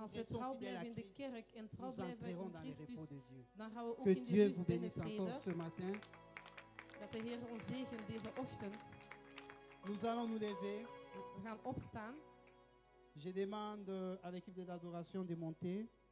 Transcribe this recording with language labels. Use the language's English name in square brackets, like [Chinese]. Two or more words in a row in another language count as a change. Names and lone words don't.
[Dutch] Als we [French] restons [Dutch] trouw [French] fidèles à [Dutch] blijven in de [French] Christ, [Dutch] kerk en trouw [French] nous [Dutch] blijven [French] entrerons [Dutch] in [French] dans les repos [Dutch] Christus, [French] de Dieu. [Dutch] dan gaan we ook [French] Que [Dutch] in die [French] Dieu [Dutch] rust [French] vous bénisse encore [Dutch] binnentreden. [French] ce matin. [Dutch] Dat de Heer ons zegent deze ochtend. [French] Nous allons nous lever. [Dutch] We gaan opstaan. [French] Je demande à l'équipe de l'adoration de monter.